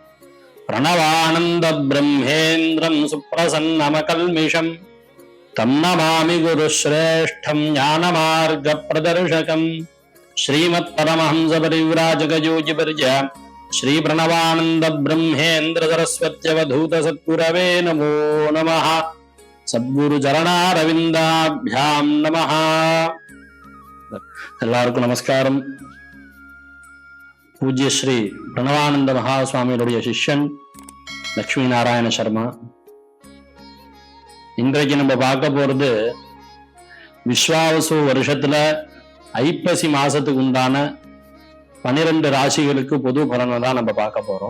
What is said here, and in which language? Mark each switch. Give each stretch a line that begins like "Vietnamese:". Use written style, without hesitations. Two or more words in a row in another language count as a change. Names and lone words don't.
Sanskrit: प्रणवानन्दब्रह्मेन्द्रं सुप्रसन्नमकल्मिषं तं नमामि गुरुश्रेष्ठं ज्ञानमार्गप्रदर्शकम् श्रीमत्परमहंसपरिव्राजकयोगिवर्य श्री प्रणवानंद ब्रह्मेन्द्र सरस्वत्यवधूत सद्गुरवे नमो नमः। सद्गुरु चरणारविन्दाभ्यां नमः।
Tamil: எல்லாருக்கும் நமஸ்காரம். பூஜ்ய ஸ்ரீ பிரணவானந்த மகாசுவாமியுடைய சிஷ்யன் லட்சுமி நாராயண சர்மா. இன்றைக்கு நம்ம பார்க்க போறது விஸ்வாவசு வருஷத்துல ஐப்பசி மாசத்துக்கு உண்டான 12 ராசிகளுக்கு பொது பலனை தான் நம்ம பார்க்க போறோம்.